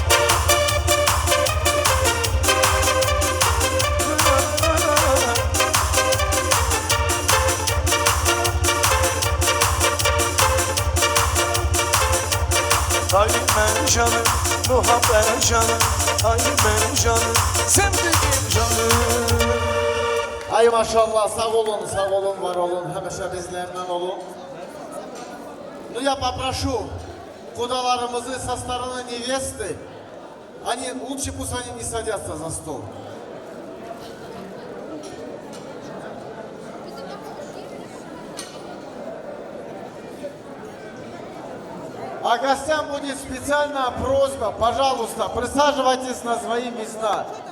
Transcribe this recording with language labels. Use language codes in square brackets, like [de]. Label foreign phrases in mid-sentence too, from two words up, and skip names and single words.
[tr] Ay benim canım, muhabbet canım. Ay benim canım, sevdiğim canım. Ay maşallah sağ olun, var olun. [az] Həmişə bizlerden olun. [ru] Ну я попрошу кудаларımızı, со стороны невесты, они лучше пусть они не садятся за стол. А гостям будет специальная просьба, пожалуйста, присаживайтесь на свои места.